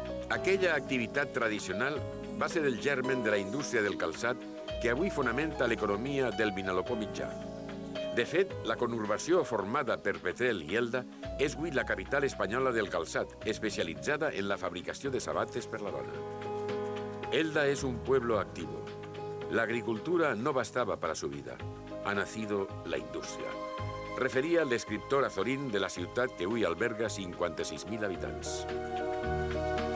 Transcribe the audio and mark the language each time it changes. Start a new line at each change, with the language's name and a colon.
Catalan: Aquella activitat tradicional va ser el germen de la indústria del calçat que avui fonamenta l'economia del Vinalopó mitjà. De fet, la conurbació formada per Petrel i Elda és avui la capital espanyola del calçat, especialitzada en la fabricació de sabates per la dona.
Spanish: Elda es un pueblo activo. La agricultura no bastaba para su vida. Ha nacido la indústria.
Catalan: Referia l'escriptor azorín de la ciutat que avui alberga 56.000 habitants.